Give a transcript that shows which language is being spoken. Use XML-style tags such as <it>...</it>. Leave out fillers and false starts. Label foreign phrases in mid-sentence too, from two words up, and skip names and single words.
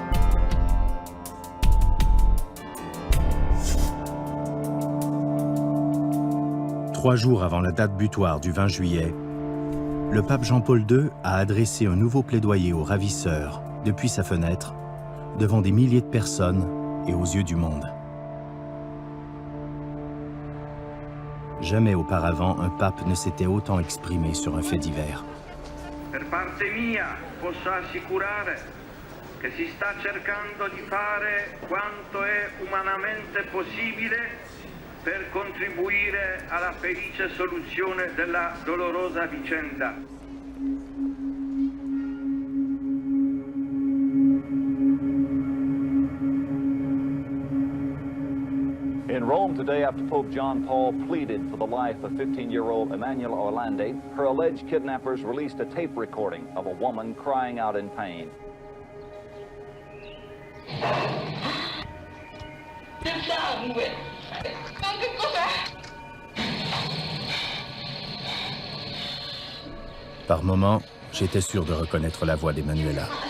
<fr>Trois jours avant la date butoir du 20 juillet, le pape Jean-Paul II a adressé un nouveau plaidoyer aux ravisseurs depuis sa fenêtre, devant des milliers de personnes et aux yeux du monde. Jamais auparavant, un pape ne s'était autant exprimé sur un fait divers.</fr> <it>Per parte mia posso assicurare che si sta cercando di fare quanto è umanamente possibile per contribuire alla felice soluzione della dolorosa vicenda.</it> <en>In Rome today, after Pope John Paul pleaded for the life of 15-year-old Emanuela Orlandi, her alleged kidnappers released a tape recording of a woman crying out in pain.</en> <fr>Par moments, j'étais sûr de reconnaître la voix d'Emanuela.</fr>